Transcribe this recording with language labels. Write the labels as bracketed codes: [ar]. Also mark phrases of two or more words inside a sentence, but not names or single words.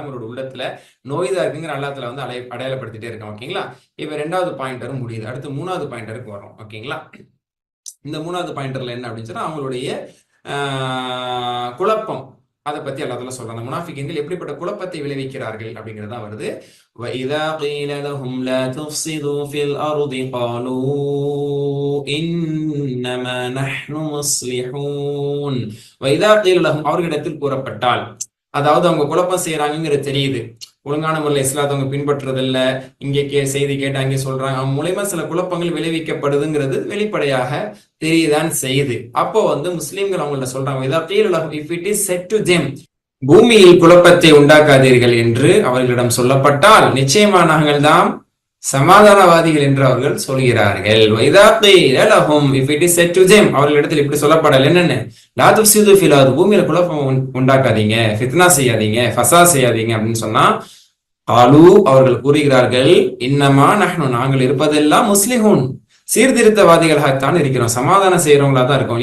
[ta] அவங்களோட உள்ளத்துல நோய்தான் இருக்குங்கிற அல்லாஹ்ல வந்து அடையாளப்படுத்திட்டே இருக்கான். ஓகேங்களா? இப்ப 2வது பாயிண்டரும் முடியுது. அடுத்து 3வது பாயிண்டருக்கு வரோம். ஓகேங்களா? இந்த 3வது பாயிண்டர்ல என்ன அப்படின்னு சொன்னா அவங்களுடைய குழப்பம் அதை பத்தி அல்லாஹ் சொல்றாங்க. முனாஃபிகீன்கள் எப்படிப்பட்ட குழப்பத்தை விளைவிக்கிறார்கள் அப்படிங்கிறது தான் வருது. [ar] وَإِذَا قِيلَ لَهُمْ لَا تُفْسِدُوا فِي الْأَرْضِ قَالُوا إِنَّمَا نَحْنُ مُصْلِحُونَ وَإِذَا قِيلَ لَهُمْ [ta] அவர்களிடத்தில் கூறப்பட்டால், அதாவது அவங்க குழப்பம் செய்யறாங்கிறது தெரியுது, ஒழுங்கான முறையில் இஸ்லாத்தை அவங்க பின்பற்றுறதில்ல, இங்கே செய்தி கேட்டு அங்கே சொல்றாங்க, அவங்க மூலமா சில குழப்பங்கள் விளைவிக்கப்படுதுங்கிறது வெளிப்படையாக தெரியுதான் செய்யுது. அப்போ வந்து முஸ்லீம்கள் அவங்கள்ட்ட சொல்றாங்க, [en] if it is said to them, [ta] பூமியில் குழப்பத்தை உண்டாக்காதீர்கள் என்று அவர்களிடம் சொல்லப்பட்டால் நிச்சயமா நாங்கள் தான் சமாதானவாதிகள் என்று அவர்கள் சொல்கிறார்கள். [en] if it is said to them, [ta] அவர்களிடத்தில் இப்படி சொல்லப்படல் என்னன்னு, [ar] لا تفسدوا في الأرض, [ta] பூமியில குழப்பம் உண்டாக்காதீங்க, ஃபித்னா செய்யாதீங்க, ஃபஸாத் செய்யாதீங்க அப்படின்னு சொன்னா, காலு அவர்கள் கூறுகிறார்கள், [ar] إنما نحن [ta] நாங்கள் இருப்பதெல்லாம் முஸ்லிஹூன், சீர்திருத்தவாதிகளாகத்தான் இருக்கிறோம், சமாதானம் செய்யறவங்களா தான் இருக்கோம்.